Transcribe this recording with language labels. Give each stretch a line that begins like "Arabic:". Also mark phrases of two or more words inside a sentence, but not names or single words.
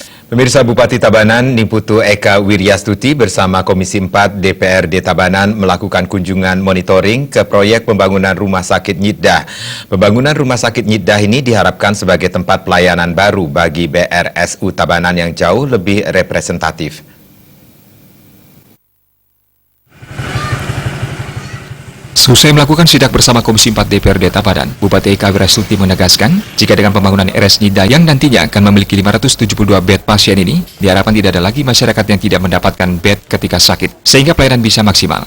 Indonesian: Pemirsa, Bupati Tabanan Niputu Eka Wiryastuti bersama Komisi 4 DPRD Tabanan melakukan kunjungan monitoring ke proyek pembangunan Rumah Sakit Nyiddah. Pembangunan Rumah Sakit Nyiddah ini diharapkan sebagai tempat pelayanan baru bagi BRSU Tabanan yang jauh lebih representatif. Selesai melakukan sidak bersama Komisi 4 DPRD Tabanan, Bupati Eka Wiryastuti menegaskan, jika dengan pembangunan RS Nyiddah yang nantinya akan memiliki 572 bed pasien ini, diharapkan tidak ada lagi masyarakat yang tidak mendapatkan bed ketika sakit, sehingga pelayanan bisa maksimal.